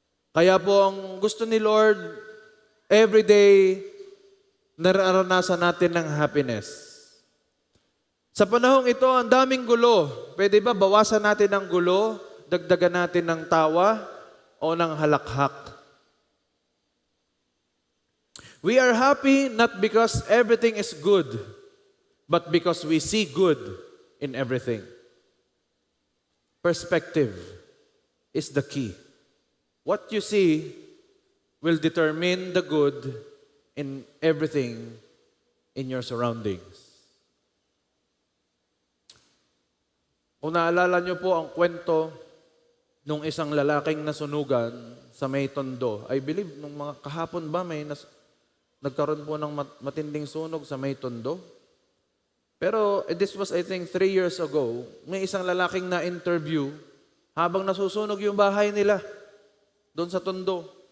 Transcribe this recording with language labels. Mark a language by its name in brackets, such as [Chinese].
[Filipino] Kaya po ang gusto ni Lord, everyday nararanasan natin ng happiness. Sa panahong ito, ang daming gulo. Pwede ba bawasan natin ang gulo, dagdagan natin ng tawa o ng halakhak? [English] We are happy not because everything is good, but because we see good in everything. Perspective is the key. What you see will determine the good in everything in your surroundings. [Filipino] Kung naalala niyo po ang kwento nung isang lalaking nasunugan sa may Tondo, I believe nung mga kahapon ba nagkaroon po ng matinding sunog sa may Tondo. Pero [English] this was I think 3 years ago, [Filipino] may isang lalaking na-interview habang nasusunog yung bahay nila doon sa Tondo.